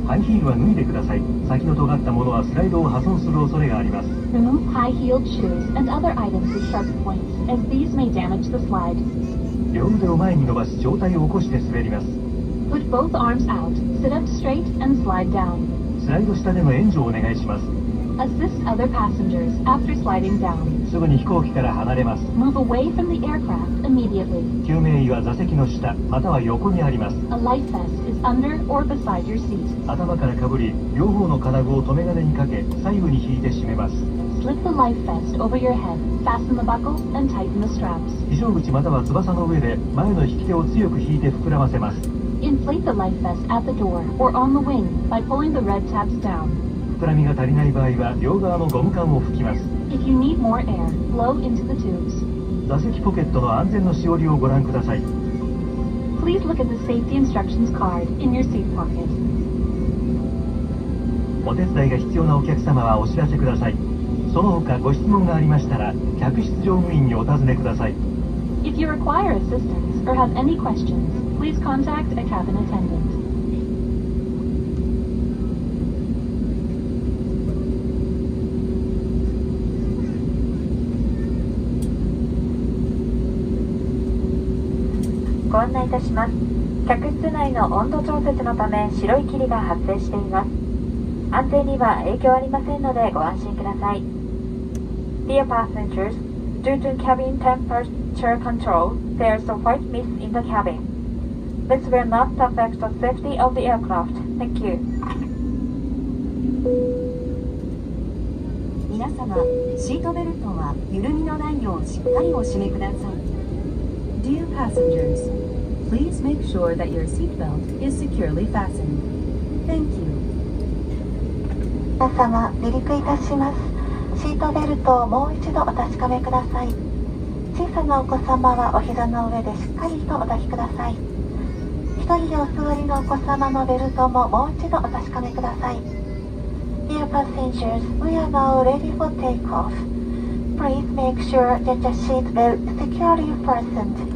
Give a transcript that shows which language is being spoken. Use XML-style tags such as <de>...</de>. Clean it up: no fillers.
<ja>ハイヒールは脱いでください。先の尖ったものはスライドを破損する恐れがあります。</ja> <en>Remove high-heeled shoes and other items with sharp points, as these may damage the slide.</en> <ja>両腕を前に伸ばし上体を起こして滑ります。</ja> <en>Put both arms out, sit up straight, and slide down.</en> <ja>スライド下での援助をお願いします。</ja> <en>Assist other passengers after sliding down.</en> <ja>すぐに飛行機から離れます。</ja> <en>Move away from the aircraft immediately.</en> <ja>救命衣は座席の下または横にあります。</ja> <en>A life vest is under or beside your seat.</en> <ja>頭からかぶり両方の金具を留め金にかけ左右に引いて締めます。</ja> <en>Slip the life vest over your head, fasten the buckle, and tighten the straps.</en> <ja>非常口または翼の上で前の引き手を強く引いて膨らませます。</ja> <en>Inflate the life vest at the door or on the wing by pulling the red tabs down.</en> <ja>膨らみが足りない場合は両側のゴム管を吹きます。</ja> <en>If you need more air, blow into the tubes.</en> <ja>座席ポケットの安全のしおりをご覧ください。</ja> <en>Please look at the safety instructions card in your seat pocket.</en> <ja>お手伝いが必要なお客様はお知らせください。その他ご質問がありましたら客室乗務員にお尋ねください。</ja> <en>If you require assistance or have any questions, please contact a cabin attendant.</en> <ja>ご案内いたします。客室内の温度調節のため白い霧が発生しています。安全には影響ありませんのでご安心ください。</ja> <en>Dear passengers, due to cabin temperature control, there is a white mist in the cabin. This will not affect the safety of the aircraft. Thank you.</en> <ja>皆様、シートベルトは緩みのないようしっかりお締めください。</ja> <en>Dear passengers, please make sure that your seatbelt is securely fastened. Thank you.</en> <ja>皆様、離陸いたします。シートベルトをもう一度お確かめください。小さなお子様はお膝の上でしっかりとお抱きください。一人でお座りのお子様のベルトももう一度お確かめください。</ja> <en>Dear passengers, we are now ready for takeoff. Please make sure that your seat belt is securely fastened.</en>